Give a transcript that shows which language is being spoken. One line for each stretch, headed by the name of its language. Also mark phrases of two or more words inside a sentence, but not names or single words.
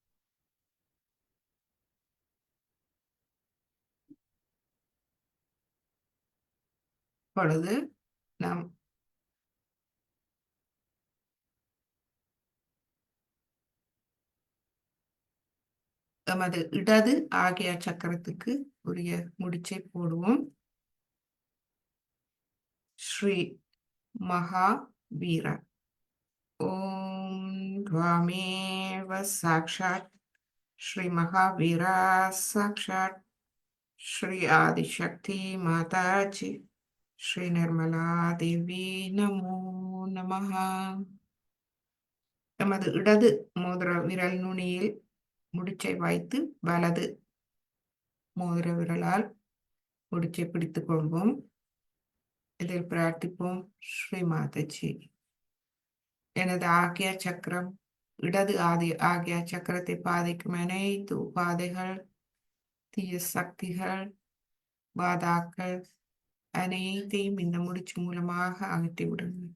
Tamil: இப்பொழுது நாம் எமது இடது ஆகிய சக்கரத்துக்கு உரிய முடிச்சை போடுவோம்.
Sanskrit: श्री महावीर ओम् त्वमेव साक्षात् श्री महावीरा साक्षात् श्री आदिशक्ति माता जी श्री निर्मला देवी नमो नमः.
Tamil: எமது இடது மோதிர விரல் நுனியில் முடிச்சை வைத்து வலது மோதிர விரலால் முடிச்சை பிடித்துக் கொள்வோம். இதில் பிரார்த்திப்போம். ஸ்ரீ மாதாஜி எனது ஆகிய சக்கரம் இடது ஆகிய சக்கரத்தை பாதிக்கும் அனைத்து உபாதைகள், தீய சக்திகள், பாதாக்கள் அனைத்தையும் இந்த முடிச்சு மூலமாக அகற்றி விடுங்கள்.